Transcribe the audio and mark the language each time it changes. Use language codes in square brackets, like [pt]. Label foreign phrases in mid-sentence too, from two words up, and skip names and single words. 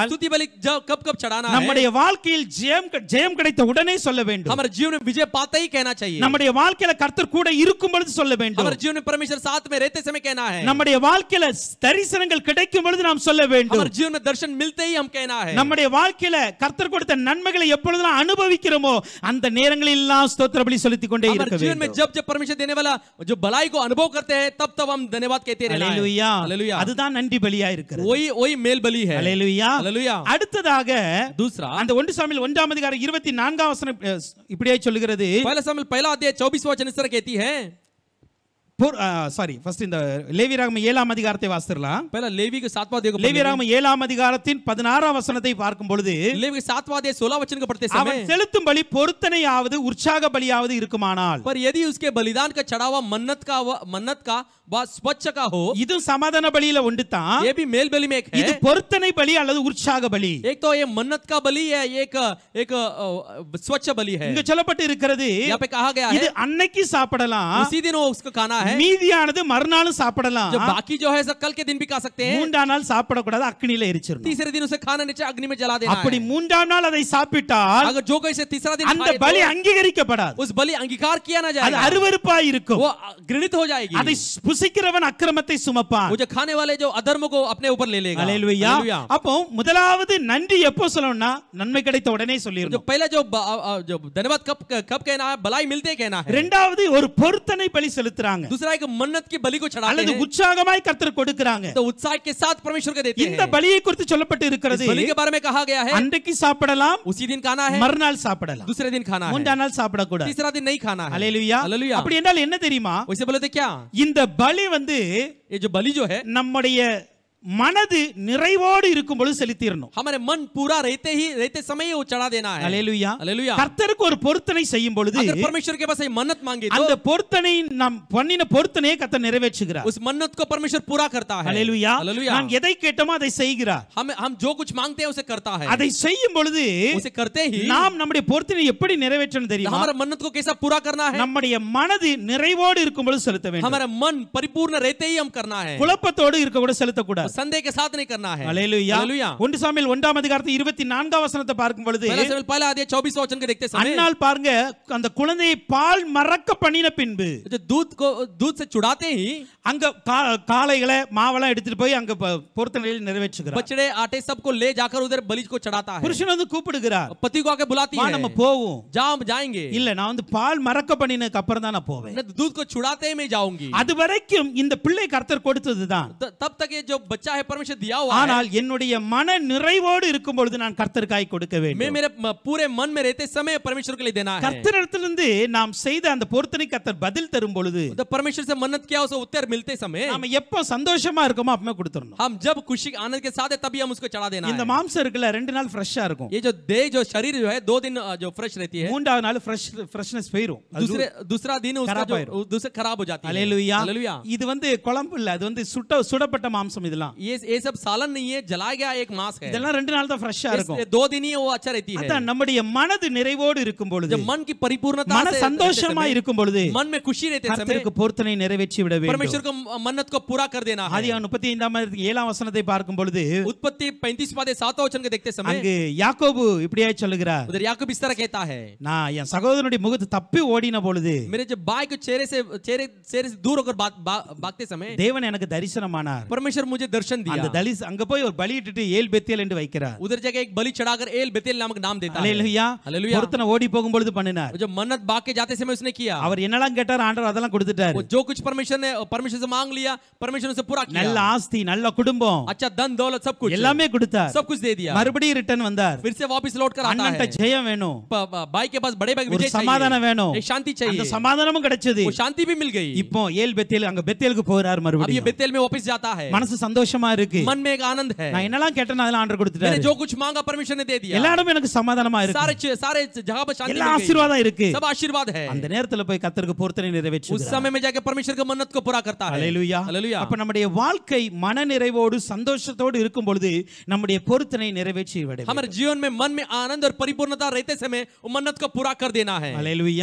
[hi] स्तुति बलि कब कब चढ़ाना है? [ta] நம்முடைய வாழ்க்கையில் ஜெயம் கிடைத்த உடனே சொல்ல வேண்டும். [hi] हमारे जीवन में विजय पाते ही कहना चाहिए। [ta] நம்முடைய வாழ்க்கையில கர்த்தர் கூட இருக்கும் பொழுது சொல்ல வேண்டும். [hi] हमारे जीवन में परमेश्वर साथ में रहते समय कहना है। [ta] நம்முடைய வாழ்க்கையில தரிசனங்கள் கிடைக்கும் பொழுது நாம் சொல்ல வேண்டும். [hi] हमारे जीवन में दर्शन मिलते ही हम कहना है। [ta] நம்முடைய வாழ்க்கையில கர்த்தர் கொடுத்த நன்மைகளை எப்பொழுதெல்லாம் அனுபவிக்கிறோமோ அந்த நேரங்களில் எல்லாம் ஸ்தோத்திர பலி செலுத்திக் கொண்டே இருக்க [hi] हमारे जीवन में [ta] வேண்டும். [hi] जब जब परमेश्वर देने वाला जो भलाई को अनुभव करते हैं तब तब हम धन्यवाद कहते रहना है। [ta] ஹalleluya. [hi] हालेलुया। [ta] அதுதான் நன்றி பலியா இருக்கிறது. [hi] वही मेल बलि है। [ta] ஹalleluya. [hi] हालेलुया। [ta] அடுத்ததாக [hi] दूसरा, [ta] அந்த 1 சாமுவேல் 1ஆம் அதிகாரம் 24ஆம் வசனம் இப்படியே சொல்கிறது. [hi] पहला सामुएल पहला अध्याय 24वां वचन इस तरह कहती है, [en] sorry first [ta] இந்த லேவியராகமம் 7ஆம் அதிகாரத்தை வாசிக்கலாம். [hi] पहला लेवी के 7वां अध्याय को [ta] லேவியராகமம் 7ஆம் அதிகாரத்தின் 16ஆம் வசனத்தை பார்க்கும் பொழுது, [hi] लेवी के 7वां अध्याय 16 वचन को पढ़ते [ta] அவன் [hi] समय, [ta] செலுத்தும் பலி பொருத்தனையாவது உற்சாக பலியாவது இருக்குமானால், [hi] पर यदि उसके बलिदान का चढ़ावा मन्नत का व स्वच्छ का हो, [ta] இது சமாதான பலியில ஒன்று தான். [hi] ये भी मेल बलि में एक [ta] இது [hi] है। [ta] பொருத்தனை பலி அல்லது உற்சாக பலி. [hi] एक तो ये मन्नत का बलि है, एक स्वच्छ बलि है। [ta] இங்க சொல்லப்பட்டு இருக்கிறது, [hi] यहाँ पे कहा गया [ta] இது [hi] है [ta] அன்னைக்கு சாப்பிடலாம், [hi] उसी दिन वो उसको खाना है, [ta] மீதியானது மறுநாளும் சாப்பிடலாம், [hi] जो बाकी जो है कल के दिन भी खा सकते हैं, [ta] மூன்றாம் நாள் சாப்பிடக்கூடாது, அக்னியில எரிச்சிடணும். [hi] तीसरे दिन उसे खाना नीचे अग्नि में जला देना அப்படி है। [ta] மூன்றாம் நாள் அதை சாப்பிட்டால் [hi] अगर जो कोई से तीसरा दिन [ta] அந்த [hi] खाए [ta] பலி [hi] तो [ta] அங்கீகரிக்கப்படாது. [hi] उस बलि अंगीकार किया ना [ta] அது [hi] जाएगा, [ta] அருவருப்பாய் இருக்கும். [hi] वो घृणित हो जाएगी। [ta] அதை புசிக்கிறவன் அக்கிரமத்தை சுமப்பான். [hi] वो जो खाने वाले जो अधर्म को अपने ऊपर ले लेगा। [ta] ஹalleluya. [hi] हालेलुया। [ta] அப்போ முதலாவது நன்றி எப்போ சொல்லணும்னா நன்மை கிடைத்த உடனே [hi] जो [ta] சொல்லிரணும். [hi] पहले जो धन्यवाद कब कहना है, भलाई मिलते कहना है। [ta] இரண்டாவது ஒரு பொருத்தனை பலி செலுத்துறாங்க, [hi] दूसरा एक मन्नत की बलि को चढ़ाते [ta] அல்லது [hi] हैं, [ta] உற்சாகமாய் கர்த்தர் கொடுக்கறாங்க. [hi] तो उत्साह के साथ परमेश्वर को देते [ta] இந்த [hi] हैं। [ta] பலியை குறித்து சொல்லப்பட்டு [hi] इस [ta] இருக்கிறது, [hi] बलि के बारे में कहा गया है, [ta] அன்றைக்கு சாப்பிடலாம், [hi] उसी दिन खाना है, [ta] மறுநாள் சாப்பிடலாம், [hi] दूसरे दिन खाना है, [ta] மூன்றாம் நாள் சாப்பிடக்கூடாது. [hi] तीसरा दिन नहीं खाना है। [ta] ஹalleluya. [hi] हालेलुया। [ta] அப்படி என்றால் என்ன தெரியுமா? [hi] वैसे बोले थे क्या, [ta] இந்த பலி [hi] ये जो बलि जो है [ta] நம்முடைய மனது நிறைவோடு இருக்கும் பொழுது செலுத்திரணும். [hi] हमारे मन पूरा रहते समय ही वो चढ़ा देना है। [ta] ஹalleluya. [hi] हालेलुया। [ta] கர்த்தருக்கு ஒரு பொருத்தனை செய்யும் பொழுது [hi] अगर परमेश्वर के पास मन्नत मांगे [ta] அந்த [hi] तो [ta] பொருத்தனை நாம் பண்ணின பொருத்தனையை கர்த்தர் நிறைவேற்றுகிறார். [hi] उस मन्नत को परमेश्वर पूरा करता है। [ta] ஹalleluya. [hi] हालेलुया। [ta] நாம் எதை கேட்டோமோ அதை செய்கிறார். [hi] हम जो कुछ मांगते हैं उसे करता है। [ta] அதை செய்யும் பொழுது [hi] उसे करते ही [ta] நாம் நம்முடைய பொருத்தனை எப்படி நிறைவேற்றணும் தெரியுமா? [hi] हमारा मन्नत को कैसा पूरा करना है, [ta] நம்முடைய மனது நிறைவோடு இருக்கும் பொழுது செலுத்த வேண்டும். [hi] हमारा मन परिपूर्ण रहते ही हम करना है, [ta] குழப்பத்தோடு இருக்க கூட செலுத்தக்கூடாது. [hi] संदेह के साथ नहीं करना है। [ta] ஹalleluya. [hi] हालेलुया। [ta] 1 சாமுவேல் 1ஆம் அதிகாரத்தில் 24ஆம் வசனத்தை பார்க்கும் பொழுது, [hi] पहला अध्याय 24वां वचन को देखते समय, [ta] அன்னாள் பாருங்க அந்த குழந்தையை பால் மறக்க பண்ணின பின்பு [hi] जो दूध से छुड़ाते ही [ta] அங்க காளைகளை மாவெல்லாம் எடுத்துட்டு போய் அங்க பொருத்தனையில் நிறைவேற்றுகிறார். [hi] बछड़े आटे सबको ले जाकर उधर बलि को चढ़ाता है। [ta] புருஷன் வந்து கூப்பிடுகிறார், [hi] पति को आके बुलाती [ta] வா [hi] है, [ta] நம்ம போவோம். [hi] जाएंगे। [ta] இல்ல நான் வந்து பால் மறக்க பண்ணினதுக்கு அப்புறம் தான் நான் போவேன். [hi] दूध को छुड़ाते ही मैं जाऊंगी। [ta] அது வரைக்கும் இந்த பிள்ளை கர்த்தர் கொடுத்ததுதான். [hi] तब तक ये जो बच्चा है परमेश्वर दिया हुआ है, [ta] ஆனால் என்னுடைய மன நிறைவோடு இருக்கும் பொழுது நான் கர்த்தருக்காய் கொடுக்க [hi] मैं [ta] வேண்டும். [hi] मेरे पूरे मन में रहते समय परमेश्वर के लिए देना है. [ta] கர்த்தரிடத்திலிருந்து நாம் செய்த அந்த பொருத்தனை கர்த்தர் பதில் தரும் பொழுது [hi] तो परमेश्वर से मन्नत किया उसे उत्तर मिलते समय [ta] நாம எப்ப சந்தோஷமா இருக்கோமோ அப்பவே கொடுத்துறணும். [hi] हम जब खुशी आनंद के साथ है तभी हम उसको चढ़ा देना [ta] இந்த [hi] है. [ta] மாம்சம் இருக்குல்ல 2 நாள் ஃப்ரெஷ்ஷா இருக்கும். [hi] ये जो देह जो शरीर जो है 2 दिन जो फ्रेश रहती है, [ta] மூன்றாவது நாள் ஃப்ரெஷ்னஸ் போயிடும். [hi] दूसरा दिन उसका खराब जो दूसरा खराब हो जाती है. [ta] ஹalleluya. [hi] हालेलुया. [ta] இது வந்து குழம்பு இல்ல, அது வந்து சுடப்பட்ட மாம்சம் இதெல்லாம். [hi] ये सब सालन नहीं है, जलाया गया एक मांस है. [ta] இதெல்லாம் 2 நாள் தான் ஃப்ரெஷ்ஷா இருக்கும். [hi] 2 दिन ही वो अच्छा रहती है. [ta] அதான் நம்முடைய மனது நிறைவோடு இருக்கும் பொழுது, [hi] जब मन की परिपूर्णता [ta] மன [hi] से [ta] சந்தோஷமா இருக்கும் பொழுது [hi] मन में खुशी रहते समय [ta] கர்த்தருக்கு பொருத்தனை நிறைவேற்றி விட வேண்டும். [hi] परमेश्वर को मन्नत को पूरा कर देना है. [ta] ஆதியாகமம் 35:7 வசனத்தை பார்க்கும் பொழுது [hi] उत्पत्ति 35 वचन के देखते समय [ta] அங்கு யாக்கோபு இப்படியே சொல்லுகிறார், [hi] उधर याकूब इस तरह कहता है, [ta] நான் என் சகோதரனுடைய முகத்தை தப்பி ஓடின பொழுது [hi] मेरे जब भाई को चेहरे से दूर होकर भागते समय [ta] தேவன் எனக்கு தரிசனமானார். [hi] परमेश्वर मुझे दर्शन [ta] அந்த [hi] दिया. [ta] அங்க போய் ஒரு பலி இட்டுட்டு ஏல் பெத்தேல் என்று வைக்கிறார். [hi] उधर जगह एक बलि चढ़ाकर एल बेतेल नामक नाम देता है. [ta] ஹalleluya. [hi] हालेलुया. [ta] பொருத்தனை ஓடி போகும் பொழுது பண்ணினார். [hi] जब मन्नत भाग के जाते समय उसने किया, [ta] அவர் என்னெல்லாம் கேட்டார் ஆண்டவர் அதெல்லாம் கொடுத்துட்டார். [hi] वो जो कुछ परमेश्वर से मांग लिया, परमेश्वर ने उसे पूरा किया. [ta] நல்ல ஆஸ்தி, நல்ல குடும்பம், [hi] अच्छा धन दौलत सब कुछ [ta] எல்லாமே கொடுத்தார். [hi] सब कुछ दे दिया. [ta] மறுபடியும் ரிட்டர்ன் வந்தார். [hi] फिर से वापस लौट कर आता [ta] அண்ணன்ட்ட [hi] है. [ta] ஜெயம் வேணும், [hi] भाई के पास बड़े भाई [ta] ஒரு [hi] विजय [ta] சமாதானம் [hi] चाहिए, [ta] வேணும். [hi] एक शांति [ta] அந்த [hi] चाहिए. [ta] சமாதானமும் கிடைச்சது. [hi] वो शांति भी मिल गई. [ta] இப்போ ஏல் பெத்தேல் அங்க பெத்தேலுக்கு போறார் [hi] अब ये [ta] மறுபடியும். [hi] बेतेल में वापस जाता है. [ta] மனசு சந்தோஷமா இருக்கு. [hi] मन में एक आनंद है. [ta] நான் என்னெல்லாம் கேட்டேனோ அதெல்லாம் ஆண்டவர் [hi] मैंने [ta] கொடுத்துட்டாரு. [hi] जो कुछ मांगा परमेश्वर ने दे दिया. [ta] எல்லா இடமும் எனக்கு சமாதானமா இருக்கு. [hi] सारे जगह पर शांति [ta] எல்லா [hi] मिल गई. [ta] ஆசீர்வாதம் இருக்கு. [hi] सब आशीर्वाद है. [ta] அந்த நேரத்துல போய் கர்த்தருக்கு பொருத்தனை [hi] उस [ta] நிறைவேற்றுகிறார். [hi] समय में जाके परमेश्वर के मन्नत को पूरा करता है. [ta] ஹalleluya. [hi] हालेलुया. [ta] அப்ப நம்முடைய வாழ்க்கை மன நிறைவோடு சந்தோஷத்தோடு இருக்கும் பொழுது நம்முடைய பொருத்தனை நிறைவேற்றி விட வேண்டும். [hi] हमारे जीवन में मन में आनंद और परिपूर्णता रहते समय वो मन्नत को पूरा कर देना है. [ta] ஹalleluya.